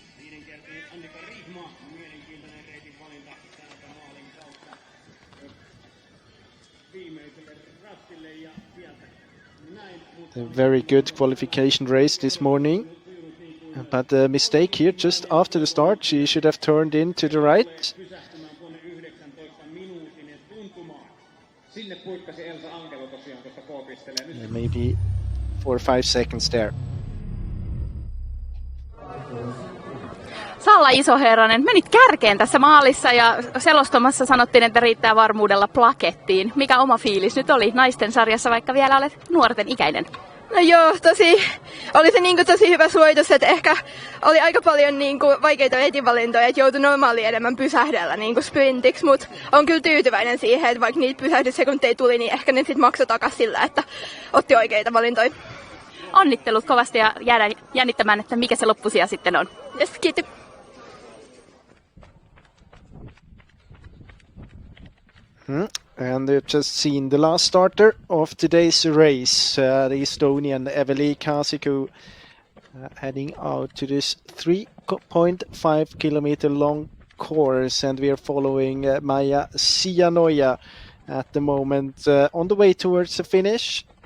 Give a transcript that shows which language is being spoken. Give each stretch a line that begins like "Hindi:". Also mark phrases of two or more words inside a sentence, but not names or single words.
English: A very good qualification race this morning. But a mistake here just after the start. She should have turned in to the right. Maybe 4 or 5 seconds there.
Finnish: Salla Isoherranen, menit kärkeen tässä maalissa ja selostamassa sanottiin, että riittää varmuudella plakettiin. Mikä oma fiilis nyt oli naisten sarjassa, vaikka vielä olet nuorten ikäinen? No joo, oli se tosi hyvä suoritus, että ehkä oli aika paljon vaikeita etinvalintoja, että joutui normaaliin enemmän pysähdellä sprintiksi, mutta on kyllä tyytyväinen siihen, että vaikka niitä pysähdyssekunteja tuli, niin ehkä ne sitten maksoi takaisin sillä, että otti oikeita valintoja. Onnittelut kovasti ja jäädään jännittämään, että mikä se loppusija sitten on. Yes, kiitos.
English: And you've just seen the last starter of today's race, the Estonian Eveli Kasiku, heading out to this 3.5 kilometer long course, and we are following Maija Sianoja at the moment on the way towards the finish.